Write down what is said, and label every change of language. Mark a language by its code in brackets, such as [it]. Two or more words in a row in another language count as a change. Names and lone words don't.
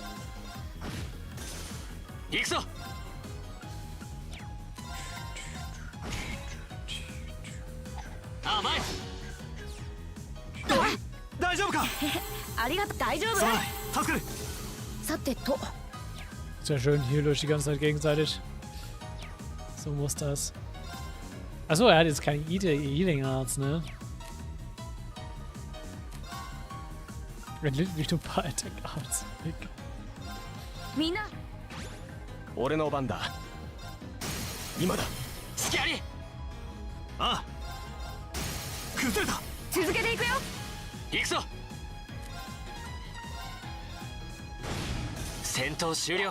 [ja] 行くぞ。甘い。大丈夫か。ありがとう。大丈夫。そうだ、助かる。さてと。 [de] Sehr schön, hier durch die ganze Zeit gegenseitig. So muss das. Achso, er hat jetzt keinen [en] Healing Arts, [de] ne? Er litt nicht ein paar [en] Attack Arts. [ja] みんな。俺の番だ。今だ。隙あり。ああ。崩れた。続けていくよ。行くぞ。戦闘終了。